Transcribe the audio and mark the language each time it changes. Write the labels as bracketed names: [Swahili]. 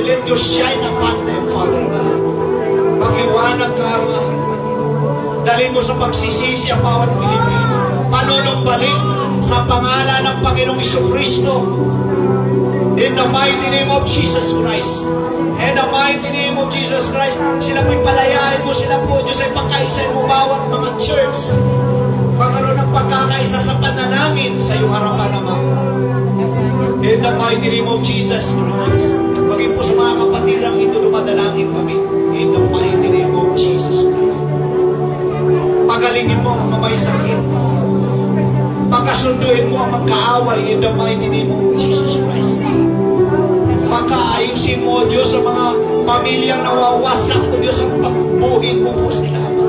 [English] Let your shine upon them, Father God. [Filipino] Mag-iwanag ka, Ama. Dalhin mo sa pagsisisi ang bawat Pilipino. Panunumbalik sa pangalan ng Panginoong Jesucristo. [English] In the mighty name of Jesus Christ. In the mighty name of Jesus Christ. [Filipino] Sila po'y palayain mo. Sila po, Diyos, ay pagkaisain mo bawat mga church. Pagkaroon ng pagkakaisa sa panalangin sa iyong harapan, Ama. [English] In the mighty name of Jesus Christ. [Filipino] Maging po sa mga kapatirang ito, dumadalangin kami. [English] In the mighty name of Jesus Christ. [Filipino] Pagalingin mo ang may sakit. Pagkasunduin mo ang magkaaway [English] in the mighty name of Jesus Christ. [Filipino] Pagkaayusin mo, Diyos, sa mga pamilyang nawawasak, o Diyos, ang pagbuhin mo po sila.